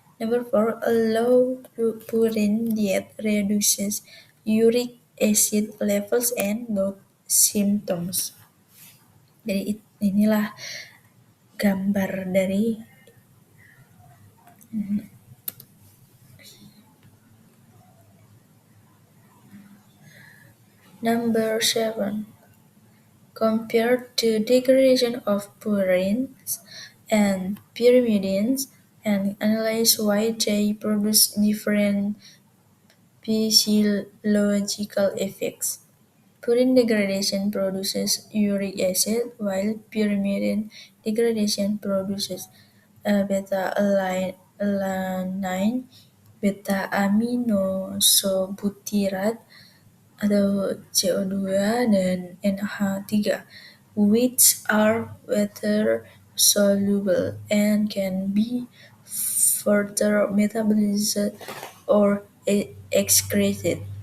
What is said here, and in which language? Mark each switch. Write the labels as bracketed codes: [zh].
[en] Number four, a low purine diet reduces uric acid levels and gout symptoms. [id] Jadi inilah gambar dari [en] number 7. Compare the degradation of purines and pyrimidines and analyze why they produce different physiological effects. Purine degradation produces uric acid, while pyrimidine degradation produces beta-alanine, beta-aminosobutyrate atau CO2 dan NH3, which are water soluble and can be further metabolized or excreted.